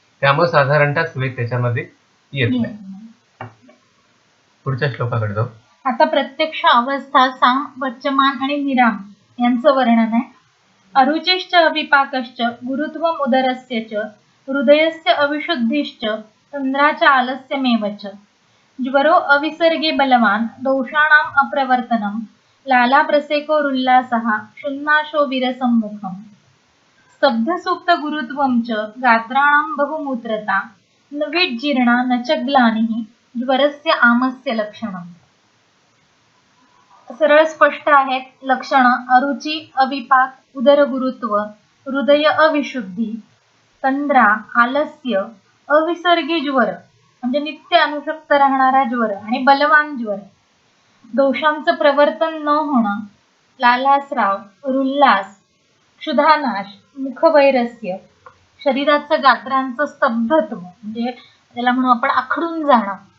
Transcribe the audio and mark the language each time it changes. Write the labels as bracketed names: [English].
[Marathi] त्यामुळे साधारणतः स्वेद त्याच्यामध्ये येत नाही. पुढच्या श्लोकाकडे जाऊ. आता प्रत्यक्ष अवस्था साम, वच्चमान आणि निराम यांचं वर्णन आहे. [Sanskrit] अरुचिश्च अविपाकश्च गुरुत्वम उदरस्य च हृदयस्य अविशुद्धिश्च तंद्राच आलस्यमेव च ज्वरो अविसर्गे बलवान दोषाणाम अप्रवर्तनम लालाप्रसेकोरुल्लासः शून्नाशो विरसम्मुखम स्तब्धसूक्त गुरुत्वं च गात्राणां बहुमूत्रता न विज्जीर्णा न च ग्लानिः ज्वरस्य आमस्य लक्षणम्. [Marathi] सरळ स्पष्ट आहेत लक्षणं. अरुची, अविपाक, उदर गुरुत्व हृदय अविशुद्धी, तंद्रा, आलस्य, अविसर्गी ज्वर म्हणजे नित्य अनुशक्त राहणारा ज्वर आणि बलवान ज्वर, दोषांचं प्रवर्तन न होणं, लालास्राव, रुल्लास, क्षुधानाश, मुखवैरस्य, शरीराचं गात्रांचं स्तब्धत्व म्हणजे त्याला म्हणू आपण आखडून जाणं,